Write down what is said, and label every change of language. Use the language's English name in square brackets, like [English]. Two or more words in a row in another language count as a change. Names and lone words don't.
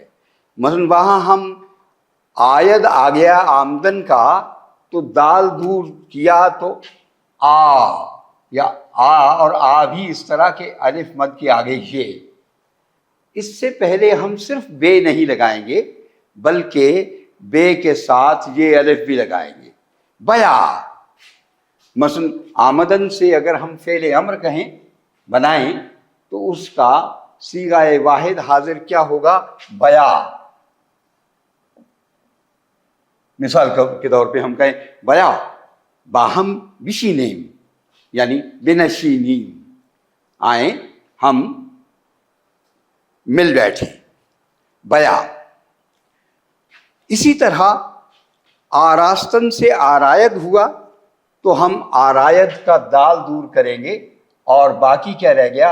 [Urdu] مثلا وہاں ہم آید آ گیا آمدن کا تو دال دور کیا تو آ، یا آ، اور آ بھی اس طرح کے الف مد کے آگے یہ، اس سے پہلے ہم صرف بے نہیں لگائیں گے بلکہ بے کے ساتھ یہ الف بھی لگائیں گے، بیا۔ مثلا آمدن سے اگر ہم فعل امر کہیں بنائیں تو اس کا صیغہ واحد حاضر کیا ہوگا؟ بیا۔ مثال کے طور پہ ہم کہیں [Persian] بیا باہم بشینیم، [Urdu] یعنی بنشینین، آئیں ہم مل بیٹھے، بیا۔ اسی طرح آراستن سے آراید ہوا تو ہم آراید کا دال دور کریں گے اور باقی کیا رہ گیا؟